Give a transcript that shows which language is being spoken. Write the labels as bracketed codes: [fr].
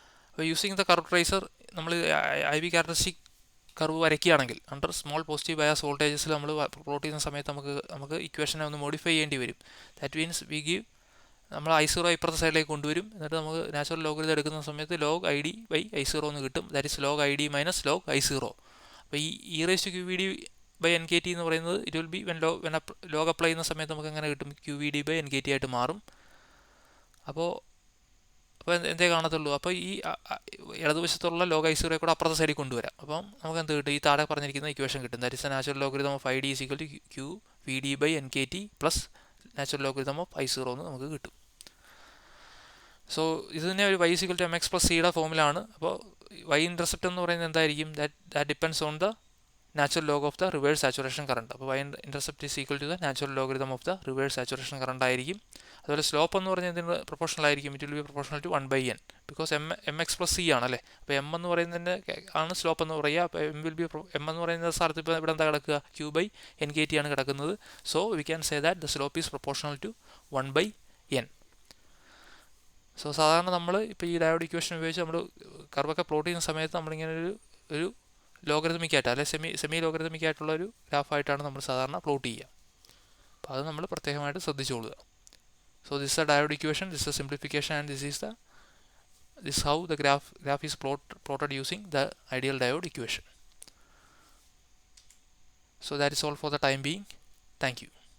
[ml] അപ്പോൾ [en] using the curve tracer [ml] നമ്മൾ IV characteristic curve വരയ്ക്കുകയാണെങ്കിൽ [en] under small positive bias [ml] വോൾട്ടേജസിൽ നമ്മൾ പ്ലോട്ട് ചെയ്യുന്ന സമയത്ത് നമുക്ക് ഇക്വേഷനെ ഒന്ന് മോഡിഫൈ ചെയ്യേണ്ടി വരും. [en] that means we give [ml] നമ്മൾ I0 ഇപ്പുറത്തെ സൈഡിലേക്ക് കൊണ്ടുവരും. എന്നിട്ട് നമുക്ക് നാച്ചുറൽ ലോഗരിതം എടുക്കുന്ന സമയത്ത് log ID/I0 എന്ന് കിട്ടും. [en] That is log ID minus log I0. [ml] അപ്പോൾ ഈ e⁻⁴ എന്ന് പറയുന്നത് [en] it will be when [ml] log apply ചെയ്യുന്ന സമയത്ത് നമുക്ക് എങ്ങനെ കിട്ടും, QVD/NKT ആയിട്ട് മാറും. അപ്പോൾ എന്തേ കാണത്തുള്ളൂ. അപ്പോൾ ഈ ഇടതുവശത്തുള്ള log I0 കൂടെ അപ്പുറത്തെ സൈഡിൽ കൊണ്ടുവരാം. അപ്പം നമുക്ക് എന്ത് കിട്ടും, ഈ താഴെ പറഞ്ഞിരിക്കുന്ന ഇക്വേഷൻ കിട്ടും. [en] that is a natural logarithm of ID is equal to QVD/NKT plus natural logarithm of I0 [ml] എന്ന് നമുക്ക് കിട്ടും. സോ ഇത് തന്നെ ഒരു y is equal to mx plus സിയുടെ ഫോമിലാണ്. അപ്പോൾ y ഇൻ്റർസെപ്റ്റ് എന്ന് പറയുന്നത് എന്തായിരിക്കും, [en] That depends on the natural log of the reverse saturation current. [ml] അപ്പോൾ [en] y-intercept is equal to the natural logarithm of the reverse saturation current [ml] ആയിരിക്കും. അതുപോലെ slope എന്ന് പറഞ്ഞാൽ ഇതിന് പ്രൊപ്പോർഷണൽ ആയിരിക്കും. [en] it will be proportional to 1/n because [ml] M X plus C ആണല്ലേ. അപ്പോൾ M എന്ന് പറയുന്നതിൻ്റെ ആണ് സ്ലോപ്പ് എന്ന് പറയുക. അപ്പോൾ [en] M will be [ml] എം എന്ന് പറയുന്ന സ്ഥലത്ത് ഇപ്പോൾ ഇവിടെ എന്താ കിടക്കുക, Q/NKT ആണ് കിടക്കുന്നത്. [en] So we can say that the slope is proportional to 1/n. [ml] So സാധാരണ നമ്മൾ ഇപ്പോൾ ഈ ഡയോഡ് ഇക്വേഷൻ ഉപയോഗിച്ച് നമ്മൾ കർവൊക്കെ പ്ലോട്ട് ചെയ്യുന്ന സമയത്ത് നമ്മളിങ്ങനെ ഒരു ലോഗരിതമിക് ആയിട്ട് അല്ലെ സെമി ലോഗരിതമിക് ആയിട്ടുള്ള ഒരു ഗ്രാഫായിട്ടാണ് നമ്മൾ സാധാരണ പ്ലോട്ട് ചെയ്യുക. അപ്പോൾ അത് നമ്മൾ പ്രത്യേകമായിട്ട് ശ്രദ്ധിച്ചോളുക. [en] So this is a diode equation, this is a simplification, and this is how the graph is plotted using the ideal diode equation. So that is all for the time being. Thank you.